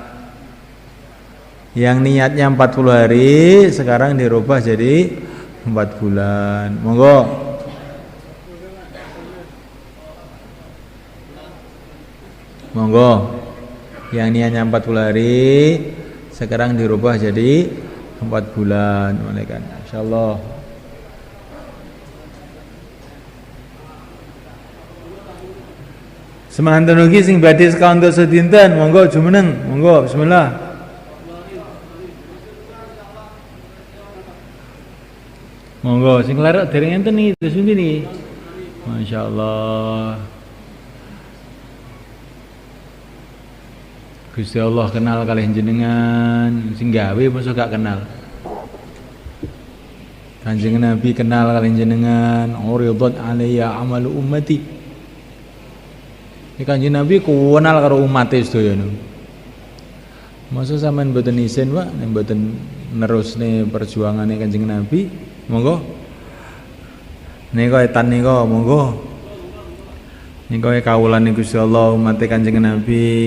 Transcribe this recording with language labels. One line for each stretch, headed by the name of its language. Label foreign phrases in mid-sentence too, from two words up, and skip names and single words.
Indonesian: Yang niatnya 40 hari sekarang dirubah jadi 4 bulan.
Javanese: Monggo. Monggo.
Indonesian: Yang niatnya 40 hari sekarang dirubah jadi 4 bulan. Insyaallah.
Javanese: Semanten ugi sing badhe sekawan sedinten, monggo jumeneng, monggo bismillah. Monggo sing larek dereng enten iki terus niki. Masyaallah. Gusti Allah kenal kalih jenengan, sing gawe mosok gak kenal. Kanjeng Nabi kenal kalih jenengan,
Arabic: عرضت علي أعمال أمتي.
Javanese: Ini Kanjeng Nabi kenal karo umat sedaya niku. Masa sampean mboten isin, Pak, nek mboten nerusne perjuangane Kanjeng Nabi, monggo. Nika etan nika monggo. Nika kawulane Gusti Allah umat Kanjeng Nabi.